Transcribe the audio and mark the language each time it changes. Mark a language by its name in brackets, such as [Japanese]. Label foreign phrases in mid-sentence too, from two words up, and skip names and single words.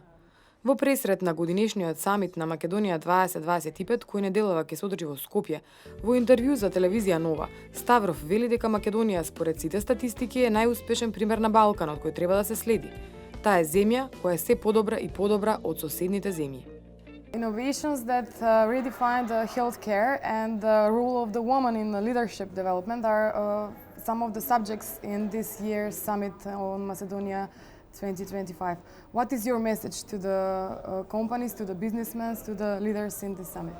[Macedonian] Во пресрет на годинешниот самит на Македонија 2025, кој неделава ќе се одржи во Скопје, во интервју за телевизија Нова, Ставроф вели дека Македонија според сите статистики е најуспешен пример на Балканот кој треба да се следи. Таа е земја која е се подобра и подобра од соседните земји. [English] Innovations that redefine the healthcare and the role of the woman in the leadership development are some of the subjects in this year's summit on Macedonia 2025. What is your message to the companies, to the businessmen, to the leaders in this summit?